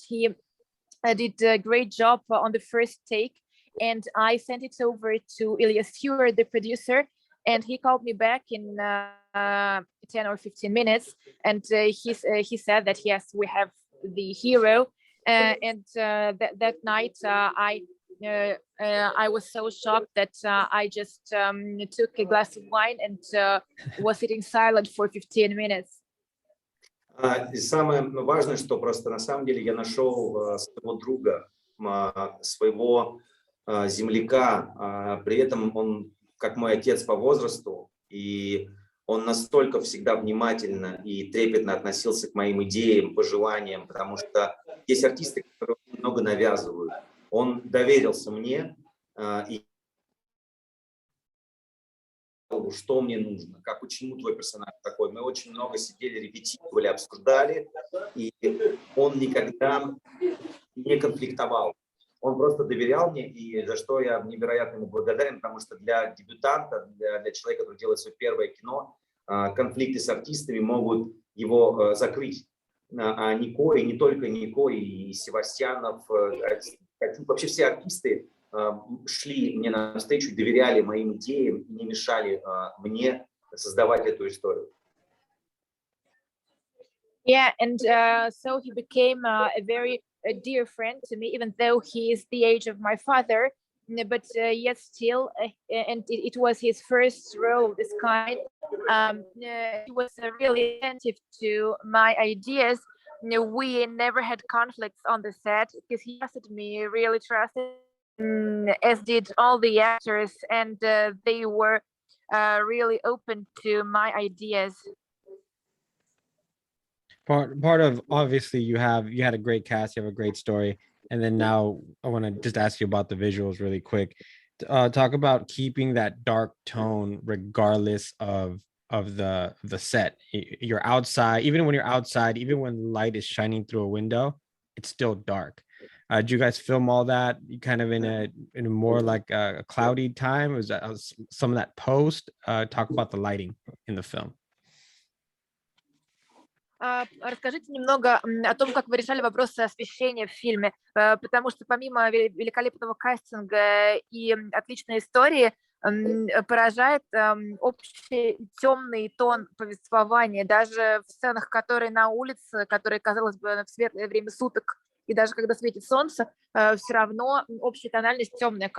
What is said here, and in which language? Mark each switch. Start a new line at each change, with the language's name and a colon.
English: He did a great job on the first take, and I sent it over to Ilya Stewart, the producer, and he called me back in 10 or 15 minutes, and he said that yes, we have the hero, and that night I was so shocked that I just took a glass of wine and was sitting silent for 15 minutes.
Russian: И самое важное, что просто на самом деле я нашел своего друга, своего земляка, при этом он как мой отец по возрасту, и он настолько всегда внимательно и трепетно относился к моим идеям, пожеланиям, потому что есть артисты, которые много навязывают. Он доверился мне и что мне нужно, как, почему твой персонаж такой. Мы очень много сидели, репетировали, обсуждали, и он никогда не конфликтовал. Он просто доверял мне, и за что я невероятно ему благодарен, потому что для дебютанта, для человека, который делает свое первое кино, конфликты с артистами могут его закрыть. А Нико, и не только Нико, и Севастьянов, вообще все артисты шли мне навстречу, доверяли моим идеям и не мешали мне создавать эту историю.
English: Yeah, and so he became a very dear friend to me, even though he is the age of my father, but yet still, and it was his first role of this kind. He was really attentive to my ideas. We never had conflicts on the set because he trusted me, really trusted, as did all the actors, and they were really open to my ideas. Part of, obviously, you had a great cast, you have a great story, and then now I want to just ask you about the visuals really quick. Talk about keeping that dark tone regardless of the set. You're outside, even when you're outside, even when light is shining through a window, it's still dark. Did you guys film all that kind of in a more like a cloudy time? Was that some of that post? Talk about the lighting in the film.
Russian: Расскажите немного о том, как вы решали вопросы освещения в фильме, потому что помимо великолепного кастинга и отличной истории, поражает общий темный тон повествования, даже в сценах, которые на улице, которые, казалось бы, в светлое время суток, и даже когда светит солнце, все равно общая тональность темная.